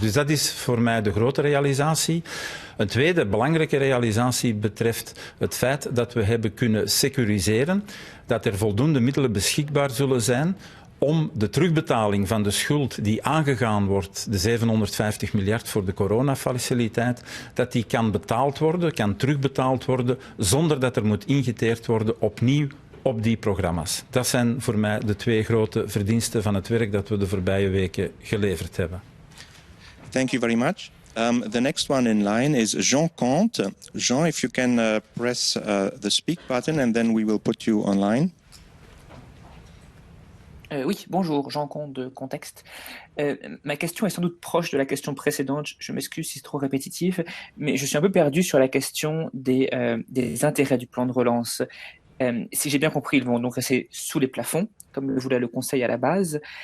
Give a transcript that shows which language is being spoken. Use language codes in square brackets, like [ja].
[nl] Dus dat is voor mij de grote realisatie. Een tweede belangrijke realisatie betreft het feit dat we hebben kunnen securiseren, dat er voldoende middelen beschikbaar zullen zijn om de terugbetaling van de schuld die aangegaan wordt, de 750 miljard voor de coronafaciliteit, dat die kan betaald worden, kan terugbetaald worden, zonder dat er moet ingeteerd worden opnieuw op die programma's. Dat zijn voor mij de 2 grote verdiensten van het werk dat we de voorbije weken geleverd hebben. [en] Thank you very much. The next one in line is Jean Comte. Jean, if you can press the speak button and then we will put you online. [fr] Oui, bonjour, Jean Comte de Contexte. Ma question est sans doute proche de la question précédente, je m'excuse si c'est trop répétitif, mais je suis un peu perdu sur la question des intérêts du plan de relance. Si j'ai bien compris, ils vont donc rester sous les plafonds, comme le voulait le Conseil à la base.